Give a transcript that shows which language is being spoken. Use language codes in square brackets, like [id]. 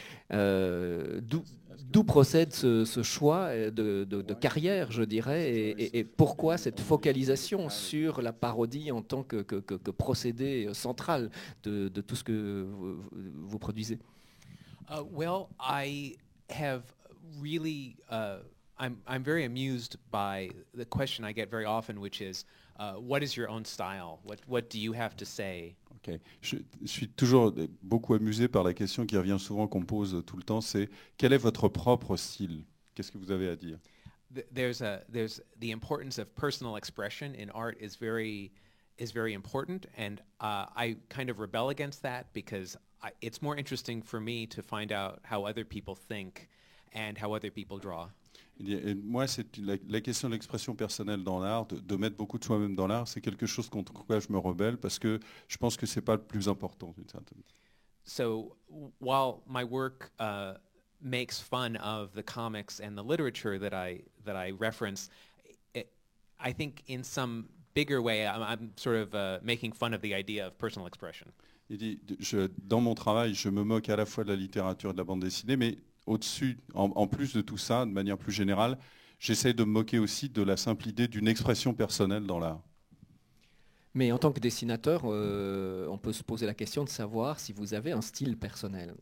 [fr] D'où procède ce choix de carrière, je dirais, et pourquoi cette focalisation sur la parodie en tant que procédé central de tout ce que vous produisez? [en] Well, I have really, I'm very amused by the question I get very often, which is, what is your own style? What do you have to say? Okay. [fr] Je suis toujours beaucoup amusé par la question qui revient souvent, qu'on pose tout le temps, c'est quel est votre propre style? Qu'est-ce que vous avez à dire? [en] There's the importance of personal expression in art is very important, and I kind of rebel against that because it's more interesting for me to find out how other people think and how other people draw. [fr] Et moi, c'est la question de l'expression personnelle dans l'art, de mettre beaucoup de soi-même dans l'art, c'est quelque chose contre quoi je me rebelle parce que je pense que c'est pas le plus important d'une certaine manière. [en] So while my work makes fun of the comics and the literature that I reference, I think in some bigger way, I'm sort of making fun of the idea of personal expression. [fr] Il dit, dans mon travail, je me moque à la fois de la littérature et de la bande dessinée, mais au-dessus, en plus de tout ça, de manière plus générale, j'essaie de me moquer aussi de la simple idée d'une expression personnelle dans l'art. Mais en tant que dessinateur, on peut se poser la question de savoir si vous avez un style personnel.